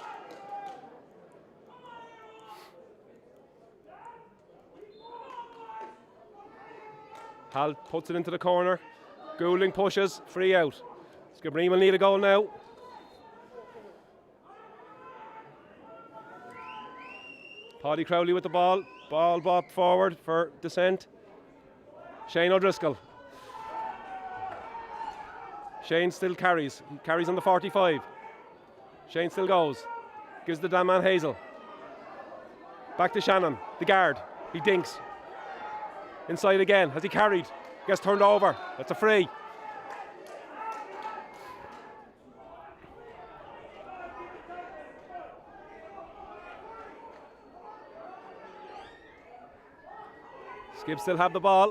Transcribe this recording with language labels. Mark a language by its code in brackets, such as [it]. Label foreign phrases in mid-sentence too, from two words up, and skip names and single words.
[en] Hal puts it into the corner. Goulding pushes, free out. Skibbereen will need a goal now. Paddy Crowley with the ball. Ball bob forward for descent. Shane O'Driscoll. Shane still carries. He carries on the 45. Shane still goes. Gives the damn man Hazel. Back to Shannon, the guard. He dinks. Inside again. Has he carried? Gets turned over. That's a free. Skib still have the ball.